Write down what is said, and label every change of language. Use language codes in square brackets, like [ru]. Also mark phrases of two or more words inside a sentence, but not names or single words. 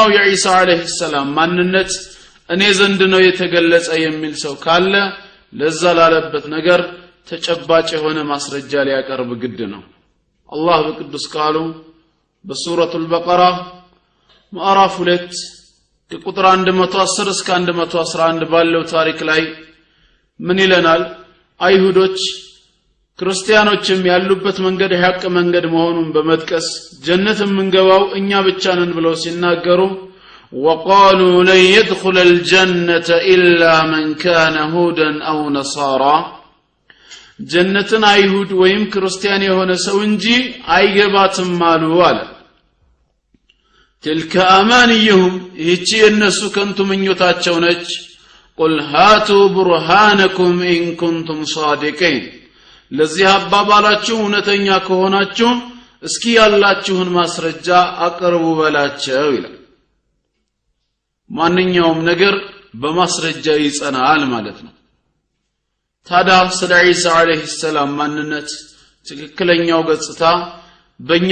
[am] የዒሳ አለይሂ ሰላም ማንነት እኔ ዘንድ ነው የተገለጸ የሚል ሰው ካለ ለዛ ላለበት ነገር ተጨባጭ የሆነ ማስረጃ ሊያቀርብ ግድ ነው። አላህ በቅዱስ ቃሉ በሱረቱል በቀራ ምዕራፍ 2 ከቁጥር 110 እስከ 111 ባለው ታሪክ ላይ ምን ይለናል? አይሁዶች ክርስቲያኖችም ያሉበት መንገድ የሐቅ መንገድ መሆኑን በመጥቀስ ጀነት የምንገባው እኛ ብቻ ነን ብለው ሲናገሩ [ar] وقالوا لن يدخل الجنة إلا من كان هودا أو نصارى [am] ጀነትን አይሁድ ወይም ክርስቲያን የሆነ ሰው እንጂ አይገባትም አሉ አለ። [ar] تلك أمانيهم [am] ይህች የነሱ ከንቱ ምኞታቸው ነች። [ar] قل هاتوا برهانكم إن كنتم صادقين [am] ለዚህ አባባላችሁ እውነተኛ ከሆናችሁ እስኪ ያላችሁን ማስረጃ አቅርቡ በላቸው ይላል። ማንኛውም ነገር በማስረጃ ይጸናል ማለት ነው። ታዲያ ስለ ዒሳ አለይሂ ሰላም ማንነት ትክክለኛው ገጽታ በእኛ